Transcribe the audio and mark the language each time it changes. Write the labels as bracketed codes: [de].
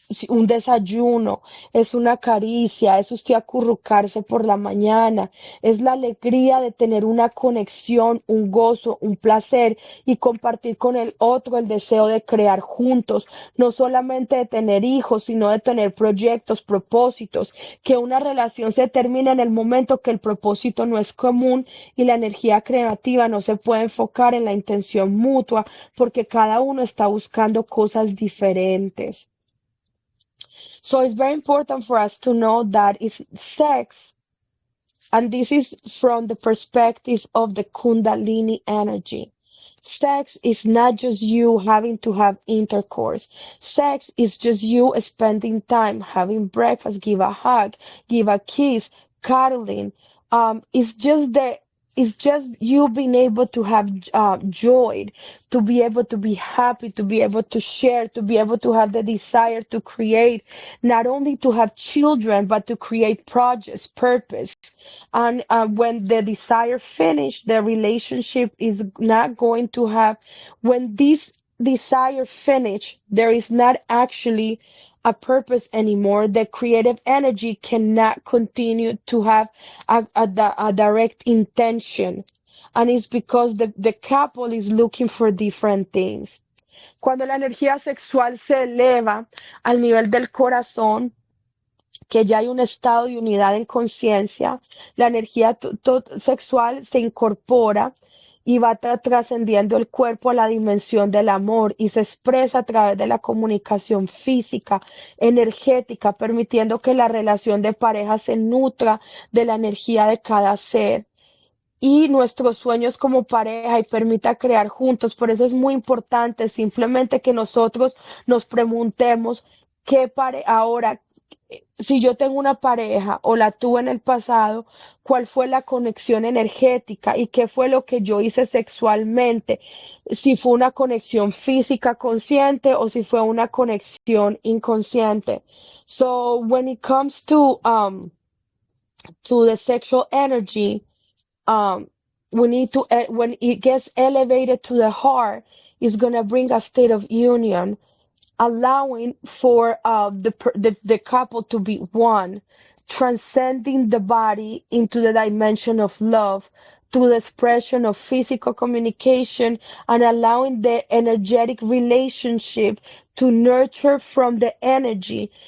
[es] un desayuno, es una caricia, es usted acurrucarse por la mañana, es la alegría de tener una conexión, un gozo, un placer y compartir con el otro el deseo de crear juntos, no solamente de tener hijos, sino de tener proyectos, propósitos, que una relación se termina en el momento que el propósito no es común y la energía creativa no se puede enfocar en la intención mutua porque cada uno está buscando cosas diferentes. [en] So it's very important for us to know that it's sex, and this is from the perspective of the Kundalini energy. Sex is not just you having to have intercourse. Sex is just you spending time, having breakfast, give a hug, give a kiss, cuddling. It's just it's just you being able to have joy, to be able to be happy, to be able to share, to be able to have the desire to create, not only to have children, but to create projects, purpose. And when the desire finish, the relationship is not going to have, when this desire finish, there is not actually a purpose anymore. The creative energy cannot continue to have a direct intention. And it's because the couple is looking for different things. [es] Cuando la energía sexual se eleva al nivel del corazón, que ya hay un estado de unidad en conciencia, la energía sexual se incorpora y va trascendiendo el cuerpo a la dimensión del amor y se expresa a través de la comunicación física, energética, permitiendo que la relación de pareja se nutra de la energía de cada ser y nuestros sueños como pareja y permita crear juntos. Por eso es muy importante simplemente que nosotros nos preguntemos ahora, si yo tengo una pareja o la tuve en el pasado, cuál fue la conexión energética y qué fue lo que yo hice sexualmente, si fue una conexión física consciente o si fue una conexión inconsciente. [en] So when it comes to the sexual energy, um, we need to, when it gets elevated to the heart, it's going to bring a state of union, allowing for the couple to be one, transcending the body into the dimension of love through the expression of physical communication and allowing the energetic relationship to nurture from the energy.